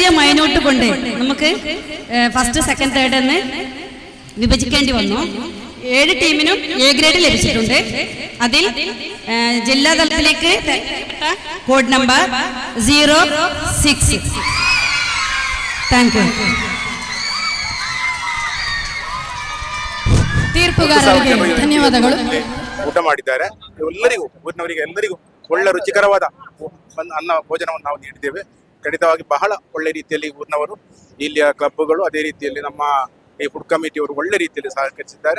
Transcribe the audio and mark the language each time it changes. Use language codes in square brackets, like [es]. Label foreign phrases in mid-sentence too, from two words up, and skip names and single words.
[ml] മൈനോട്ട് കൊണ്ട് നമുക്ക് [en] first second third [ml] എന്ന് വിഭജിക്കേണ്ടി വന്നു. 7 ടീമിനും [en] A grade [ml] ലഭിച്ചിട്ടുണ്ട്. അതിൽ ജില്ലാ തലത്തിലേക്ക് [en] code number [ml] 06. [en] thank you. [kn] ತೀರ್ಪುಗಾರರಿಗೆ ಧನ್ಯವಾದಗಳು. ಊಟ ಮಾಡಿದ್ದಾರೆ. ಎಲ್ಲರಿಗೂ ಊರಿನವರಿಗೆ ಎಲ್ಲರಿಗೂ ಒಳ್ಳೆ ರುಚಿಕರವಾದ ಅನ್ನ ಭೋಜನವನ್ನು ನಾವು ನೀಡಿದ್ದೇವೆ. ಖಂಡಿತವಾಗಿ ಬಹಳ ಒಳ್ಳೆ ರೀತಿಯಲ್ಲಿ ಊರಿನವರು, ಇಲ್ಲಿಯ ಕ್ಲಬ್ಗಳು, ಅದೇ ರೀತಿಯಲ್ಲಿ ನಮ್ಮ ಈ [en] food committee [kn] ಒಳ್ಳೆ ರೀತಿಯಲ್ಲಿ ಸಹಕರಿಸಿದ್ದಾರೆ.